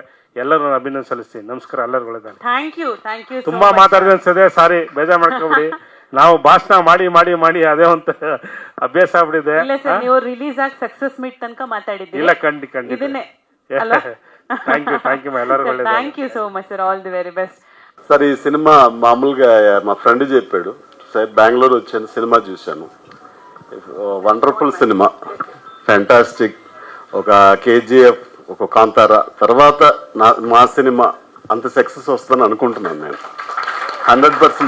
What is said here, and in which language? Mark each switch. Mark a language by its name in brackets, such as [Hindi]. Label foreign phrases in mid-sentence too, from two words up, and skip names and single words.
[Kannada] ಎಲ್ಲರೂ ನಾನು ಅಭಿನಂದನೆ ಸಲ್ಲಿಸ್ತೀನಿ. ನಮಸ್ಕಾರ, ಎಲ್ಲರಿಗೂ ಒಳ್ಳೆದಾಗಲಿ. [English] thank you. [Kannada] ತುಂಬಾ ಮಾತಾಡಿದೆ ಅನ್ಸದೆ, ಸಾರಿ, ಬೇಜಾರು ಮಾಡ್ಕೊಬಿಡಿ. ನಾವು ಭಾಷಣ ಮಾಡಿ ಅದೇ ಒಂದು ಅಭ್ಯಾಸ ಆಗ್ಬಿಟ್ಟಿದೆ. ನೀವು ರಿಲೀಸ್ ಆಗಿ [English] success meet [Kannada] ತನಕ ಮಾತಾಡಿದ್ದೀರಿ. ಇಲ್ಲ ಖಂಡಿತ [English] thank you [Kannada] ಎಲ್ಲರಿಗೂ ಒಳ್ಳೆದಾಗಲಿ. [English] thank you so much sir. all the very best. [Telugu] సార్ ఈ సినిమా మామూలుగా మా ఫ్రెండ్ చెప్పాడు సార్. బెంగళూరు వచ్చాను, సినిమా చూశాను. [English] wonderful cinema, [Telugu] ఫ్యాంటాస్టిక్. ఒక కేజీఎఫ్, ఒక కాంతారా తర్వాత మా సినిమా అంత సక్సెస్ వస్తుందని అనుకుంటున్నాను నేను 100%.